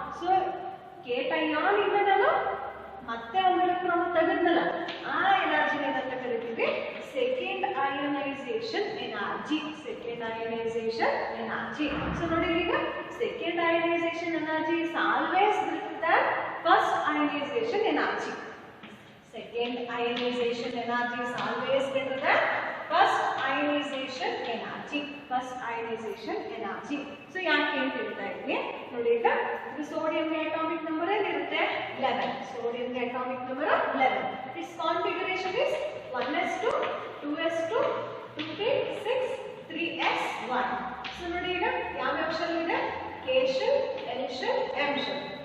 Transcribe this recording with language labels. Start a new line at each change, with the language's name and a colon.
Kannada: So cation ಇಂದ ನಾನು ಮತ್ತೆ ಒಂದು ಎಲೆಕ್ಟ್ರಾನ್ ತೆಗೆದ್ನಲ್ಲ ಆ ಎನರ್ಜಿನ ಏನಂತ ಕರೀತೀವಿ second ionisation energy.
English: Second ionization energy. So
Kannada: ನೋಡಿ ಈಗ
English: Second ionization energy is always greater than first ionization energy. Second ionization energy is always greater than first ionization energy. First ionization energy.
Kannada: So ಯಾಕೆ ಅಂತ ಹೇಳ್ತಾ ಇದ್ದೀನಿ ನೋಡಿ. ಈಗ ಇದು ಸೋಡಿಯಂಗೆ atomic number ಏನಿರುತ್ತೆ 11. ಸೋಡಿಯಂಗೆ atomic number 11.
English: Its configuration is 1s2 2s2 2p6 3s1.
Kannada: So ನೋಡಿ ಈಗ ಯಾವ ಶೆಲ್ ಇದೆ K shell L shell M shell.